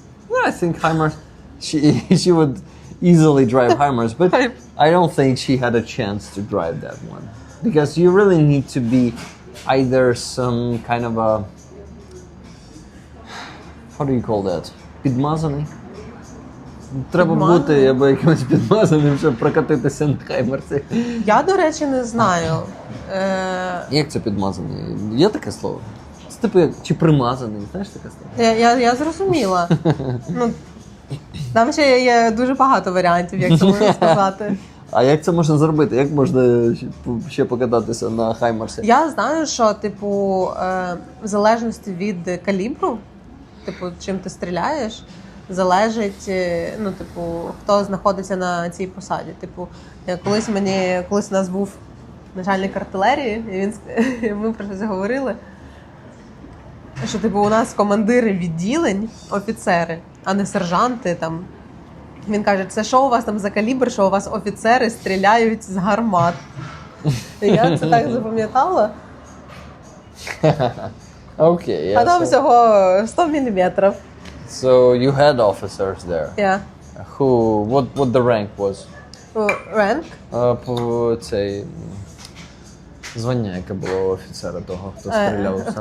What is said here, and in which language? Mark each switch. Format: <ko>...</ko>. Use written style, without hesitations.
<en>Yeah, I think HIMARS, she would easily drive HIMARS, but I don't think she had a chance to drive that one. Because you really need to be either some kind of a, how do you call that?</en> <uk>Підмазаний? Треба бути або якимось підмазаним, щоб прокатитися на хаймерсі. Я, до речі, не знаю. Як це підмазаний? Є таке слово? Це типу як чи примазаний, знаєш таке слово? Я зрозуміла. Ну, там ще є дуже багато варіантів, як це можна сказати. А як це можна зробити? Як можна ще покататися на хаймерсі? Я знаю, що, типу, в залежності від калібру, типу, чим ти стріляєш, залежить, ну, типу, хто знаходиться на цій посаді. Типу, колись у нас був начальник артилерії, і ми про це говорили, що, типу, у нас командири відділень, офіцери, а не сержанти там. Він каже, це що у вас там за калібр, що у вас офіцери стріляють з гармат. І я це так запам'ятала.</uk> <en>Okay, yeah.</en> <uk>А там всього 100 міліметрів.</uk> <en>So you had officers there. Yeah. What the rank was? Rank?</en> <uk>Цей звання, яке було у офіцера того, хто стріляв з гармати.</uk>